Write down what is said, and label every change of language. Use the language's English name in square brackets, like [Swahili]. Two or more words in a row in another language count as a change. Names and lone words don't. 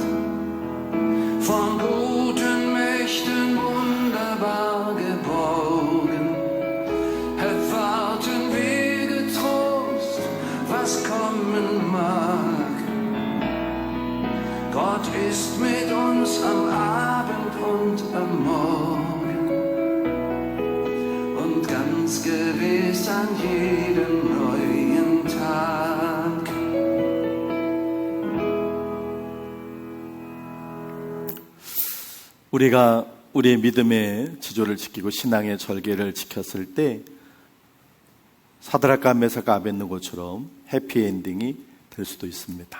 [German] Von guten Mächten wunderbar geborgen, erwarten wir getrost, was kommen mag. Gott ist mit uns am Abend und am Morgen und ganz gewiss an jedem neuen Tag. [Korean] 우리가 우리의 믿음의 지조를 지키고 신앙의 절개를 지켰을 때 사드락과 메삭과 아벳느고처럼 해피엔딩이 될 수도 있습니다.